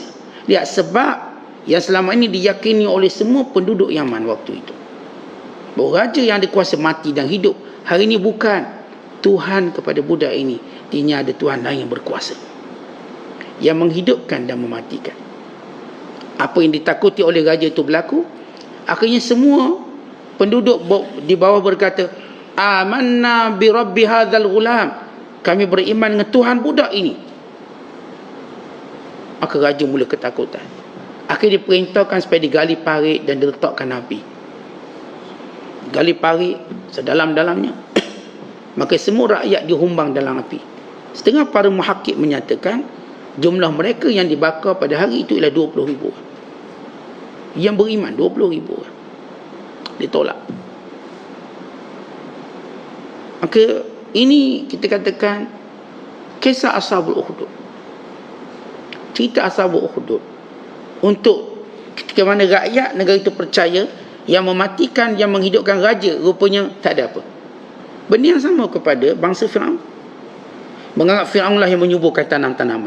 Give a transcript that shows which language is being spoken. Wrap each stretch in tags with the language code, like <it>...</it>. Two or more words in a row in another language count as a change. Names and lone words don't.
<ms>Lihat, sebab yang selama ini diyakini oleh semua penduduk Yaman waktu itu, bahawa raja yang ada kuasa mati dan hidup, hari ini bukan Tuhan kepada budak ini. Dia ada Tuhan lain yang berkuasa, yang menghidupkan dan mematikan. Apa yang ditakuti oleh raja itu berlaku. Akhirnya semua penduduk di bawah berkata,</ms> <ar>آمنا برب هذا الغلام,</ar> <ms>kami beriman dengan Tuhan budak ini. Maka raja mula ketakutan. Akhirnya diperintahkan supaya digali parit dan diletakkan api. Gali parit sedalam-dalamnya. Maka semua rakyat dihumbang dalam api. Setengah para muhakkik menyatakan jumlah mereka yang dibakar pada hari itu ialah 20,000. Yang beriman 20,000. Ditolak. Maka ini kita katakan kisah Ashabul Ukhdud. Cerita Ashabul Ukhdud. Untuk ketika mana rakyat negara itu percaya yang mematikan, yang menghidupkan raja rupanya tak ada apa. Benda yang sama kepada bangsa Firaun. Menganggap Firaun lah yang menyuburkan tanam-tanaman.</ms>